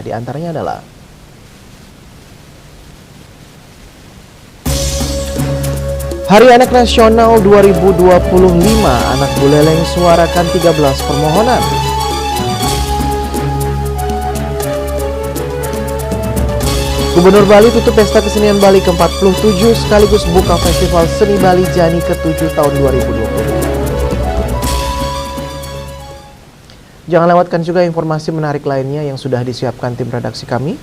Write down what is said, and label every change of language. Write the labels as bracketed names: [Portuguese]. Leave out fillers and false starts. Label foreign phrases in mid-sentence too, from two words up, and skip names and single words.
[Indonesian] Di antaranya adalah Hari Anak Nasional 2025, anak Buleleng suarakan 13 permohonan. Gubernur Bali tutup Pesta Kesenian Bali ke-47 sekaligus buka Festival Seni Bali Jani ke-7 tahun 2020. Jangan lewatkan juga informasi menarik lainnya yang sudah disiapkan tim redaksi kami.